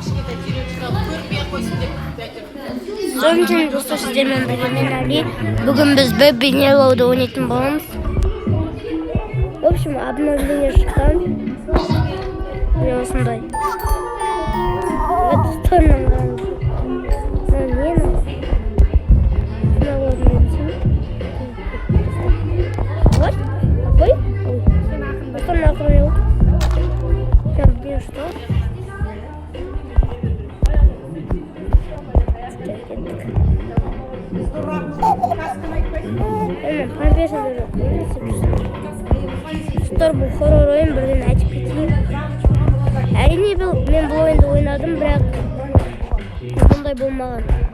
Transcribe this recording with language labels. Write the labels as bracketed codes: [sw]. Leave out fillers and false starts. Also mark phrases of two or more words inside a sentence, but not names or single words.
[kk] Сонымен достар, сіздермен бірге мен Али. Бүгін біз бейнелауды ойнайтын боламыз. [ru] В общем, обновление [kk] шыққан. Міне осындай. [ru] Это стороны. Вот. Ой. Что накрыл? Сейчас, где что? [kk] Достар, бұл хоррор ойын бірден айтып кетейін. Әрине мен бұл ойынды ойнадым, бірақ бұндай болмаған.